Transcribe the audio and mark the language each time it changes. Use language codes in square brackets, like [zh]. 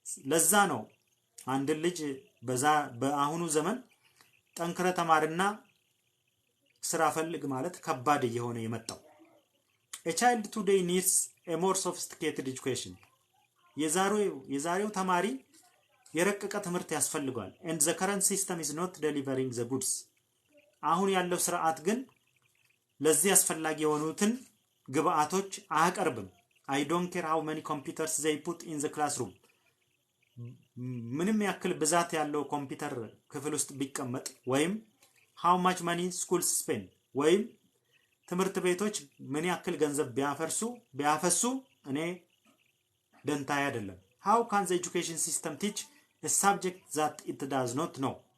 [am] ለዛ ነው አንድ ልጅ በአሁኑ ዘመን ጠንክረ ተማርና ስራ ፈልግ ማለት ከባድ እየሆነ የመጣው። [en] a child today needs a more sophisticated education. [am] የዛሬው ተማሪ የረቀቀ ትምህርት ያስፈልጋል [en] and the current system is not delivering the goods. አሁን ያለው ስርዓት ግን ለዚህ አስፈላጊ የሆኑትን ግብአቶች አያቀርብም። I don't care how many computers they put in the classroom. [am] ምንም ያክል ብዛት ያለው ኮምፒውተር ክፍል ውስጥ ቢቀመጥ ወይም [en] how much money schools spend [am] ወይም ትምህርት ቤቶች ምን ያክል ገንዘብ ቢያፈሱ እኔ ደንታዬ አይደለም። [en] how can the education system teach a subject that it does not know?